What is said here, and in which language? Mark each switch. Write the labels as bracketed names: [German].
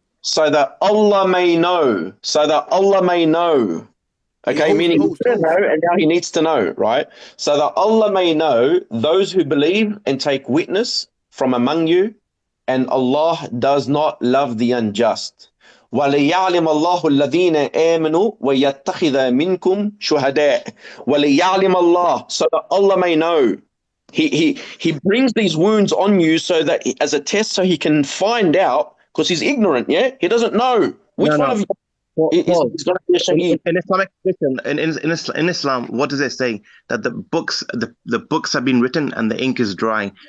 [English] so that Allah may know. Okay, meaning he didn't know, and now he needs to know, right? So that Allah may know those who believe and take witness from among you, and Allah does not love the unjust. [Arabic] وَلِيَعْلِمَ اللَّهُ الَّذِينَ آمَنُوا وَيَتَّخِذَ مِنْكُمْ شُهَدَاءَ وَلِيَعْلِمَ اللَّهُ, [English] so that Allah may know. He brings these wounds on you so that as a test, so he can find out, because he's ignorant, yeah? He doesn't know which one of you is going to be a shaheed. In Islamic tradition, in Islam, what does it say? That the books have been written and the ink is dry.